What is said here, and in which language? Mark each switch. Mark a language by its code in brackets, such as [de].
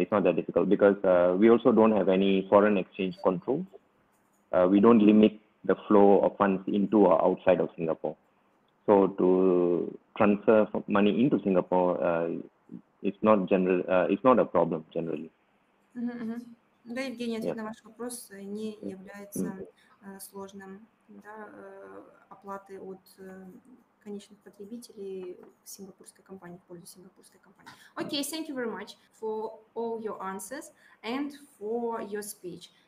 [en] It's not that difficult because we also don't have any foreign exchange controls. We don't limit the flow of funds into or outside of Singapore. So to transfer money into Singapore, it's not a problem generally. [ru] Да, Евгений, ответ на ваш вопрос не является сложным, да, оплаты от конечных потребителей сингапурской компании, в пользу сингапурской компании. [en] Okay, thank you very much for all your answers and for your speech.